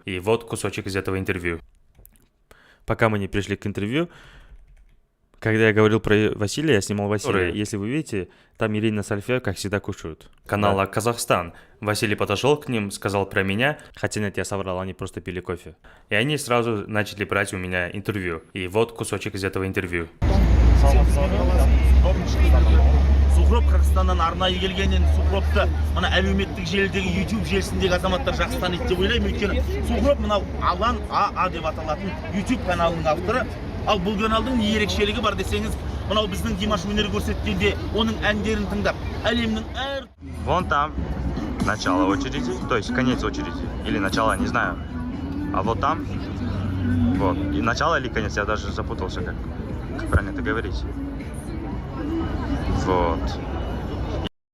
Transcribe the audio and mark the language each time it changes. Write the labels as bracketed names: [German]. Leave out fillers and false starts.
[Russian] И вот кусочек из этого интервью. Пока мы не пришли к интервью, когда я говорил про Василия, я снимал Василия. Если вы видите, там Ирина с Альфия, как всегда, кушают. Канала «Казахстан». Василий подошел к ним, сказал про меня, хотя нет, я соврал, они просто пили кофе. И они сразу начали брать у меня интервью. И вот кусочек из этого интервью. [Kazakh] Сухроб Қырғызстаннан арнайы келгеннен Сухробты мына әлеуметтік желідегі YouTube желісіндегі азаматтар жақсы таниды деп ойлаймын. Өйткені Сухроб мынау Алан АА деп аталатын YouTube каналының авторы. Ал бұл каналдың не ерекшелігі бар десеңіз, мынау біздің Димаш өнер көрсеткенде оның әндерін тыңдап, әлемнің әр... [Russian] Вон там начало очереди, то есть конец очереди, или начало, не знаю. А вот там, вот, и начало или конец, я даже запутался, как правильно это говорить. Вот.